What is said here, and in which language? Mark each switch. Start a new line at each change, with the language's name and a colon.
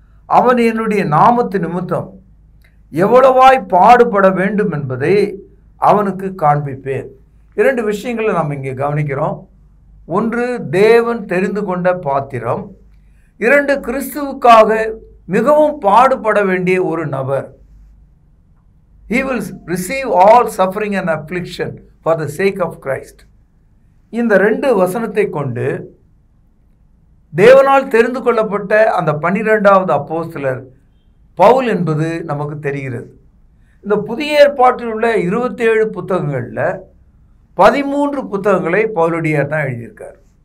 Tamil: அவன் என்னுடைய நாமத்து நிமித்தம் எவ்வளவாய் பாடுபட வேண்டும் என்பதை அவனுக்கு காண்பிப்பேன். 2 விஷயங்களை நாம் இங்கே கவனிக்கிறோம். ஒன்று, தேவன் தெரிந்து கொண்ட பாத்திரம். 2, கிறிஸ்துவுக்காக மிகவும் பாடுபட வேண்டிய ஒரு நபர்.
English: He will receive all suffering and affliction for the sake of Christ.
Tamil: இந்த 2 வசனத்தை கொண்டு தேவனால் தெரிந்து கொள்ளப்பட்ட அந்த 12வது அப்போஸ்தலர் பவுல் என்பது நமக்கு தெரிகிறது. இந்த புதிய ஏற்பாட்டில் உள்ள 27 புத்தகங்களில் 13 புத்தகங்களை பவுலடியார் தான் எழுதியிருக்கார்.